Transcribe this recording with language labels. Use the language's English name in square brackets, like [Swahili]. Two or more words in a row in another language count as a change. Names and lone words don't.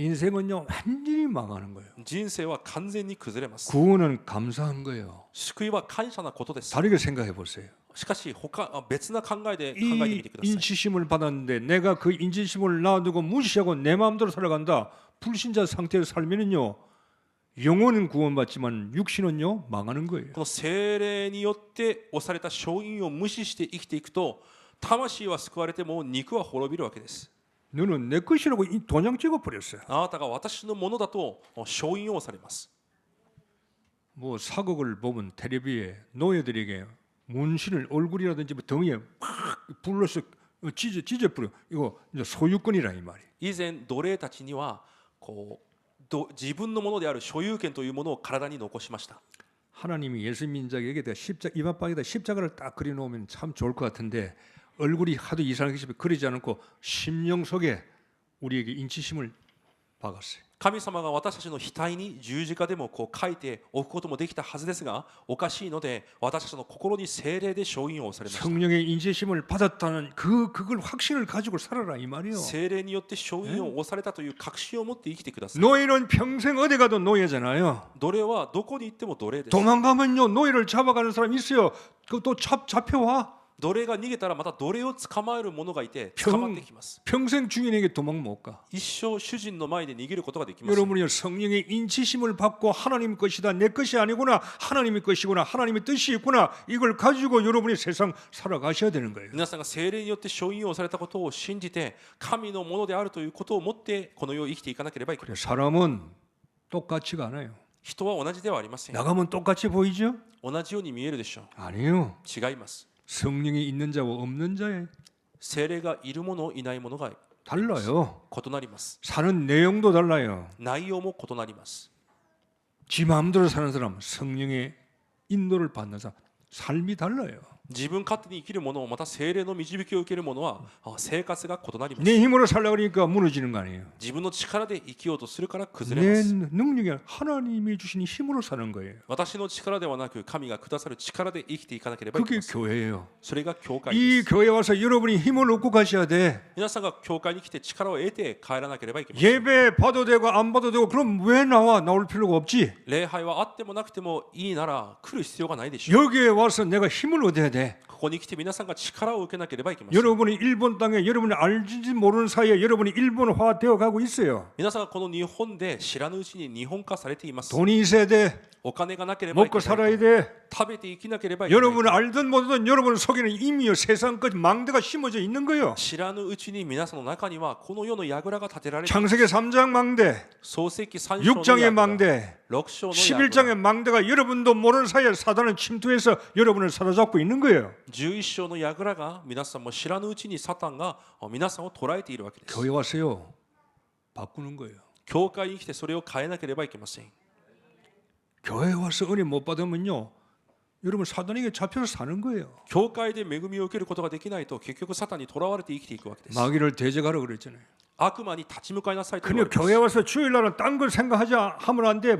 [Korean] 인생은요 완전히 망하는 거예요. [Japanese] 人生は完全に崩れます。 [Korean] 구원은 감사한 거예요. [Japanese] 救いは感謝なことです。 [Korean] 다르게 생각해 보세요. [Japanese] しかし別な考えで考えてみ [Korean] 이 [Japanese] てください。 [Korean] 인지심을 받았는데 내가 그 인지심을 놔두고 무시하고 내 마음대로 살아간다. 불신자 상태에서 살면은요 영혼은 구원받지만 육신은요 망하는 거예요. [Japanese] この聖霊によって押された承認を無視して生きていくと、魂は救われても肉は滅びるわけです。 [Korean] 너는 내 것이라고 이 도장 찍어버렸어요. [Japanese] あなたが私のものだと承認をされます。 [Korean] 뭐 사극을 보면 텔레비에 노예들에게 문신을 얼굴이라든지 뭐 등에 팍 불러서 찢어버려. 이거 이제 소유권이라 이 말이에요. [Japanese] 以前奴隷たちには自分のものである所有権というものを体に残しました。 [Korean] 하나님이 예수 민족에게다 이마방에다 십자가를 딱 그려놓으면 참 좋을 것 같은데 얼굴이 하도 이상하게 그리지 않고 심령 속에 우리에게 인치심을 박았어요. [Japanese] 神様が私たちの額に十字架でも書いておくこともできたはずですが、おかしいので私たちの心に聖霊で承認をされました。 [Korean] 성령의 인치심을 받았다는 그걸 확신을 가지고 살아라 이 말이에요. [Japanese] 聖霊によって承認を押されたという確信を持って生きてください。 [Korean] 노예는 평생 어디 가도 노예잖아요. [Japanese] 奴隷はどこに行っても奴隷です。 [Korean] 도망가면요 노예를 잡아가는 사람 있어요. 그또 잡혀와. [Japanese] 奴隷が逃げたらまた奴隷を捕まえる者がいて捕まってきます。 [Korean] 평생 주인에게 도망 못 가. [Japanese] 一生主人の前で逃げることができます。 [Korean] 여러분이 성령의 인치심을 받고 하나님 것이다 내 것이 아니구나 하나님의 것이구나 하나님의 뜻이 있구나 이걸 가지고 여러분이 세상 살아가셔야 되는 거예요. [Japanese] 皆さんが聖霊によって承認をされたことを信じて神のものであるということを持ってこの世を生きていかなければいけない。 [Korean] 사람은 똑같지가 않아요. [Japanese] 人は同じではありません。 [Korean] 나가면 똑같이 보이죠? [Japanese] 同じように見えるでしょ [Korean] 아니에요. [Japanese] う。違います。 [Korean] 성령이 있는 자와 없는 자에 [Japanese] 聖霊がいるものいないものが [Korean] 달라요. [Japanese] 異なります。 [Korean] 사는 내용도 달라요. [Japanese] 内容も異なります。 [Korean] 지 마음대로 사는 사람, 성령의 인도를 받는 사람, 삶이 달라요. [Japanese] 自分勝手に生きる者また聖霊の導きを受ける者は生活が異なります。 [Korean] 내 힘으로 살려고 그러니까 무너지는 거 아니에요. [Japanese] 自分の力で生きようとするから崩れ [Korean] 내 [Japanese] ます。 [Korean] 능력이 아니라 하나님이 주신 힘으로 사는 거예요. [Japanese] 私の力ではなく神がくださる力で生きていかなければいけ [Korean] 그게 [Japanese] ません。 [Korean] 교회예요. [Japanese] それが教会 [Korean] 이 [Japanese] です。 [Korean] 교회 와서 여러분이 힘을 얻고 가셔야 돼. [Japanese] 皆さんが教会に来て力を得て帰らなければいけません。 [Korean] 예배 봐도 되고 안 봐도 되고 그럼 왜 나올 필요가 없지. [Japanese] 礼拝はあってもなくてもいいなら来る必要がないでしょう。 [Korean] 여기에 와서 내가 힘을 얻어야 돼. [Japanese] ここに来て皆さんが力を受けなければいけません。 [Korean] 여러분이 일본 땅에 여러분이 알지 모르는 사이에 여러분이 일본화 되어 가고 있어요. [Japanese] 皆さんがこの日本で知らぬうちに日本化されています。 [Korean] 돈이 있어야 돼. [Japanese] お金がなければいけ [Korean] 먹고 [Japanese] ない。 [Korean] 살아야 돼. [Japanese] 食べて生きなければいけない。 [Korean] 여러분은 알든 모르든 여러분 속에는 이미요 세상 끝 망대가 심어져 있는 거예요. [Japanese] 知らぬうちに皆さんの中にはこの世の櫓が立てられています。 [Korean] 창세기 3장 망대, [Japanese] 創世記3章の [Korean] 6장의 [Japanese] 櫓、 [Korean] 망대, [Japanese] 6章の [Korean] 11장의 [Japanese] 櫓、 [Korean] 망대가 여러분도 모르는 사이에 사단은 침투해서 여러분을 사로잡고 있는 거예요. [Japanese] 11 章の櫓が皆さんも知らぬうちにサタンが皆さんを捉えているわけです。 [Korean] 교회 왔어요. 바꾸는 거예요. [Japanese] 教会に来てそれを変えなければいけません。 [Korean] 교회 와서 은혜 못 받으면요, 여러분 사단에게 잡혀서 사는 거예요. [Japanese] 教会で恵みを受けることができないと結局サタンにとらわれて生きていくわけです。 [Korean] 마귀를 대적하라 그랬잖아요. [Japanese] 悪魔に立ち向かいなさいと言 [Korean] 그냥 [Japanese] われてい [Korean] 교회 [Japanese] ま [Korean] 와서 주일날은 딴 걸 생각하지 하면 안 돼.